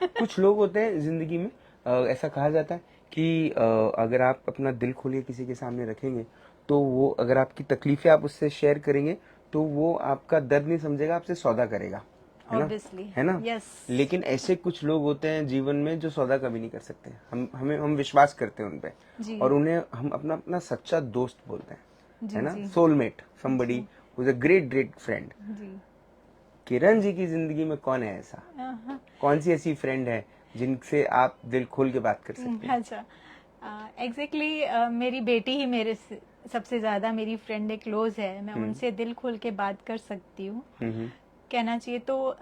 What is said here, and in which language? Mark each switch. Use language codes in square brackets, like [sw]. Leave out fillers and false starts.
[hi] कुछ लोग होते हैं जिंदगी में, ऐसा कहा जाता है कि अगर आप अपना दिल खोलिए किसी के सामने रखेंगे, तो वो, अगर आपकी तकलीफें आप उससे शेयर करेंगे, तो वो आपका दर्द नहीं समझेगा, आपसे सौदा करेगा, है ना? [en] Yes. [hi] लेकिन ऐसे कुछ लोग होते हैं जीवन में जो सौदा कभी नहीं कर सकते। हम विश्वास करते हैं उन पे, और उन्हें हम अपना अपना सच्चा दोस्त बोलते हैं, है ना? [en] Soulmate, somebody who is a great friend। [hi] Kiran ji की जिंदगी में कौन है ऐसा? कौन सी ऐसी फ्रेंड है जिनसे आप दिल खोल के बात कर सकते हैं? अच्छा, एग्जैक्टली मेरी बेटी ही मेरे सबसे ज्यादा मेरी फ्रेंड है, क्लोज है। मैं उनसे दिल खोल के बात कर सकती हूँ, कहना चाहिए तो।